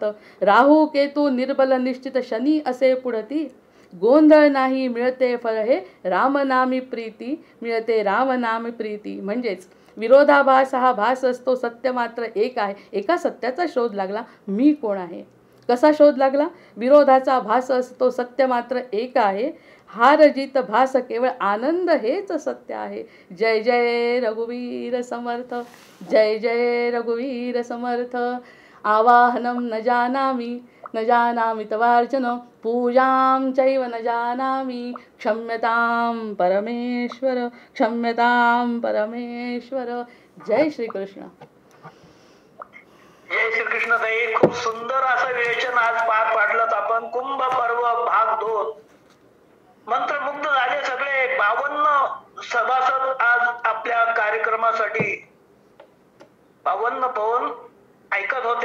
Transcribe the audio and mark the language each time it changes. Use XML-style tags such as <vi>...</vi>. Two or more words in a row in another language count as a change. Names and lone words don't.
<mr>राहू केतू निर्बल निश्चित शनी असे पुढती, गोंधळ नाही मिळते फळ हे रामनामी प्रीती, मिळते रामनामी प्रीती. म्हणजेच विरोधाभास हा भास असतो, सत्य मात्र एक आहे. एका सत्याचा शोध लागला. मी कोण आहे? कसा शोध लागला? विरोधाचा भास असतो, सत्य मात्र एक आहे. हार जीत भास केवळ आनंद हेच सत्य आहे. जय जय रघुवीर समर्थ, जय जय रघुवीर समर्थ.</mr> <sa>आवाहनं न जानामि न जानामि तवार्चन, पूजां चैव न जानामि, क्षम्यतां परमेश्वर, क्षम्यतां परमेश्वर.</sa> <mr>जय श्री कृष्ण. जय श्रीकृष्ण ताई, खूप सुंदर असं विवेचन आज पार पाडलं आपण. कुंभ पर्व भाग 2. मंत्रमुग्ध झाले सगळे 52 सभासद आज आपल्या कार्यक्रमासाठी 52 पवन ऐकत होते.</mr>